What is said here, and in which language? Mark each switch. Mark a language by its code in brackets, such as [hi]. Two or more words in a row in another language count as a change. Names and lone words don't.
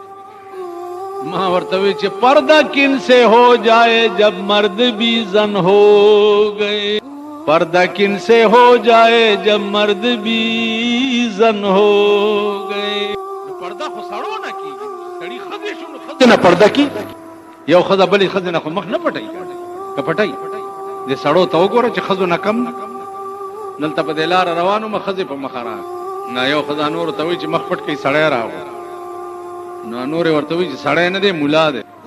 [ps] ما ورته وی چې [ur] پردہ کن سے ہو جائے جب مرد بھی زن ہو گئے. پردہ کن سے ہو جائے جب مرد بھی زن ہو گئے. [ps] پردہ خو سړو نه کیږي, سړی ښځې شو نو ښځې نه پرده کی. یو ښځه بلې ښځې نه خو مخ نه پټوي. که پټوي دې سړو ته وګوره چې ښځو نه کم نه. دلته په دې لاره روان ومه ښځې په مخه راغله. نه یو ښځه نورو ته وایي چې مخ پټ کړئ سړی راغله. نو نورې ورته وایي چې سړی نه دی مولا دی.